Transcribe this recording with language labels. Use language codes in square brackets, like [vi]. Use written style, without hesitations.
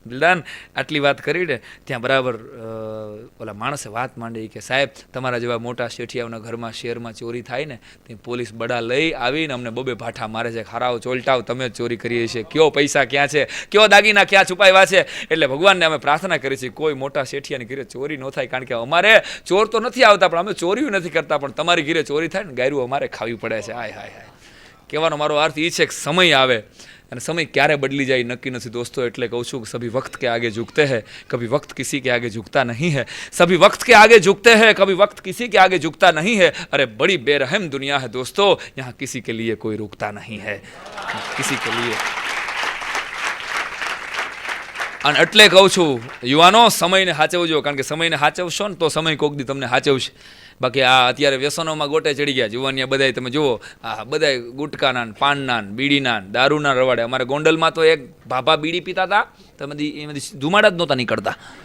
[gu] બિલદાન આટલી વાત કરીને ત્યાં બરાબર ઓલા માણસે વાત માંડી કે સાહેબ તમારા જેવા મોટા શેઠિયાઓના ઘરમાં શહેરમાં ચોરી થાય ને તે પોલીસ બડા લઈ આવીને અમને બબે ભાઠા મારે છે, ખારાઓ ચોલટાવ તમે જ ચોરી કરીએ છીએ, કયો પૈસા ક્યાં છે, કયો દાગીના ક્યાં છુપાવ્યા છે. એટલે ભગવાનને અમે પ્રાર્થના કરી છે કોઈ મોટા શેઠિયાની ઘરે ચોરી ન થાય, કારણ કે અમારે ચોર તો નથી આવતા પણ અમે ચોરીઓ નથી કરતા, પણ તમારી ઘરે ચોરી થાય ને ગાયરું અમારે ખાવી પડે છે. હાય હાય હાય. કહેવાનો મારો અર્થ એ છે કે સમય આવે અને સમય ક્યારે બદલી જાય નક્કી નથી દોસ્તો. એટલે કહું છું કે [hi] સભી વक्त કે આગે ઝુકતે हैं, कभी वक्त किसी के आगे झुकता नहीं है, सभी वक्त के आगे झुकते हैं, कभी वक्त किसी के आगे झुकता नहीं है. अरे बड़ी बेरहम दुनिया है दोस्तों, यहाँ किसी के लिए कोई रुकता नहीं है, किसी के लिए. [gu] અને એટલે કહું છું યુવાનો, સમયને સાચવજો, કારણ કે સમયને સાચવશો ને તો સમય કોક દી તમને સાચવશે. બાકી આ અત્યારે વ્યસનોમાં ગોટે ચડી ગયા જુવાનિયા બધાય. તમે જુઓ આ બધાય ગુટકાના પાનના બીડીના દારૂના રવાડે. અમારે ગોંડલમાં તો એક ભાભા બીડી પીતા હતા, તમે એમાંથી ધુમાડા જ નહોતા નીકળતા.